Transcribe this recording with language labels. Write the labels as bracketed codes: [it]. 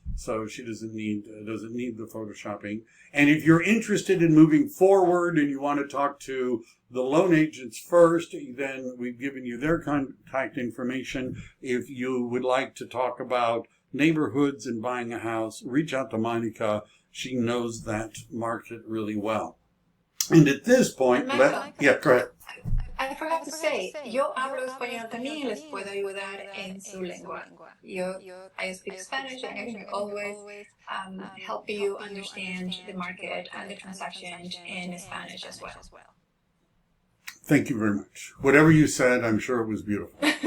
[en] So she doesn't need the photoshopping. And if you're interested in moving forward and you want to talk to the loan agents first, then we've given you their contact information. If you would like to talk about neighborhoods and buying a house, reach out to Monica. She knows that market really well. And at this point, go ahead. I forgot to say, [es] yo hablo español también y les puedo ayudar en su lengua. [en] I speak Spanish and I can always help you understand the market and the transaction in Spanish as well. Thank you very much. Whatever you said, I'm sure it was beautiful.